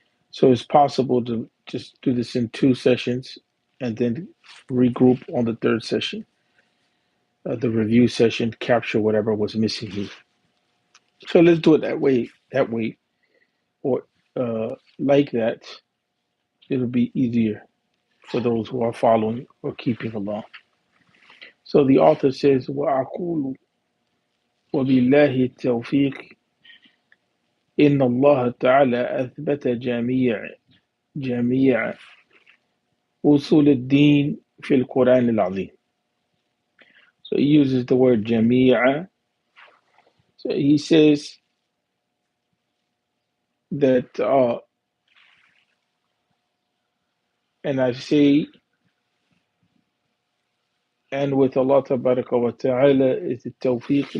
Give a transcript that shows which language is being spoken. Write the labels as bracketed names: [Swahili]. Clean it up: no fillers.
[English] So it's possible to just do this in 2 sessions and then regroup on the third session, the review session, capture whatever was missing here. So let's do it that way, or like that. It'll be easier for those who are following or keeping along. So the author says, [Arabic] وَأَقُولُ وَبِاللَّهِ التَّوْفِيقِ إن الله تعالى أثبت جميع أصول الدين في القرآن العظيم. [English] So he uses the word جميع. So he says that, and I say, and with Allah Tabaraka wa Ta'ala is the tawfiq.